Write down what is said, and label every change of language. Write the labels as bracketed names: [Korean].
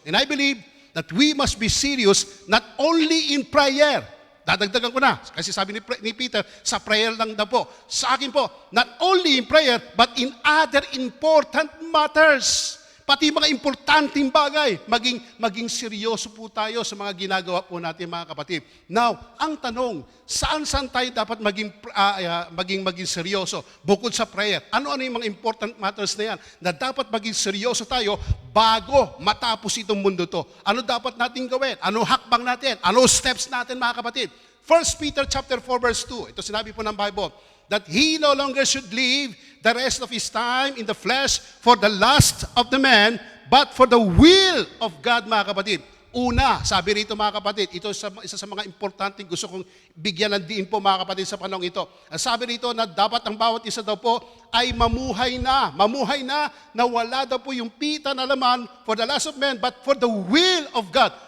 [English] And I believe that we must be serious not only in prayer. [Filipino] Dadagdagan ko na, kasi sabi ni Peter, sa prayer lang daw po. Sa akin po, [English] not only in prayer, but in other important matters. [Filipino] pati mga importanteng bagay, maging seryoso po tayo sa mga ginagawa po natin mga kapatid. Now, ang tanong, saan tayo dapat maging seryoso? Bukod sa prayer, ano yung mga important matters na yan na dapat maging seryoso tayo bago matapos itong mundo to? Ano dapat natin gawin? Ano hakbang natin? Ano steps natin mga kapatid? [English] 1 Peter chapter 4 verse 2, [Filipino] ito sinabi po ng Bible, [English] that he no longer should live the rest of his time in the flesh for the lust of the man, but for the will of God, [Filipino] mga kapatid. Una, sabi rito mga kapatid, ito isa sa mga importanteng gusto kong bigyan ng diin po mga kapatid sa panahon ito. Ang sabi rito na dapat ang bawat isa daw po ay mamuhay na wala daw po yung pita na laman [English] for the lust of man, but for the will of God.